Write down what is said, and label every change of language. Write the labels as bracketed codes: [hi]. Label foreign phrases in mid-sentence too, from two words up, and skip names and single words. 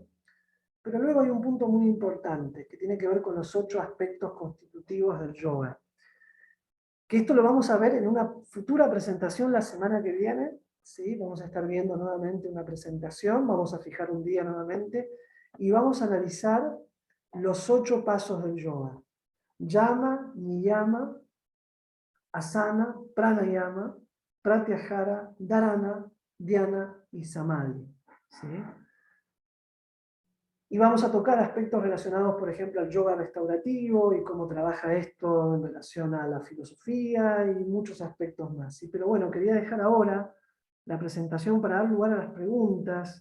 [es] Pero luego hay un punto muy importante que tiene que ver con los 8 aspectos constitutivos del yoga. Que esto lo vamos a ver en una futura presentación la semana que viene. ¿Sí? Vamos a estar viendo nuevamente una presentación, vamos a fijar un día nuevamente y vamos a analizar los 8 pasos del yoga. [sa] Yama, niyama, asana, pranayama, pratyahara, dharana, dhyana y samadhi. ¿Sí? [es] Y vamos a tocar aspectos relacionados, por ejemplo, al yoga restaurativo y cómo trabaja esto en relación a la filosofía y muchos aspectos más. ¿Sí? Pero bueno, quería dejar ahora la presentación para dar lugar a las preguntas.